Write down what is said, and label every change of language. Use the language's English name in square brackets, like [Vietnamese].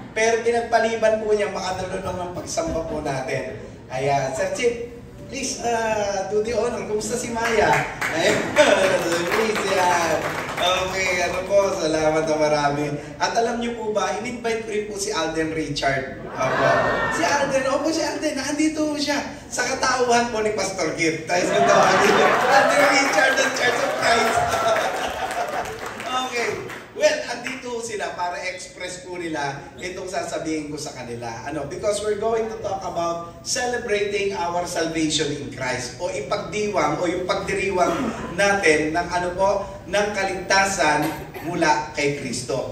[Filipino] Pero pinagpaliban po niya, makadulunong ng pagsamba po natin. [English] Ayan, Sir Chip, please do the honor. [Filipino] Kumusta si Maya? Ayan, please, yan. Okay, salamat na marami. At alam niyo po ba, in-invite ko rin po si Alden Richard. Si Alden, nandito siya sa katauhan po ni Pastor Kip. Tayo sa tawagin. Alden Richard ng Church of Christ. Okay. Well, andito sila para express po nila itong sasabihin ko sa kanila. [English] Because we're going to talk about celebrating our salvation in Christ. [Filipino] O ipagdiwang o yung pagdiriwang natin ng ng kaligtasan mula kay Kristo.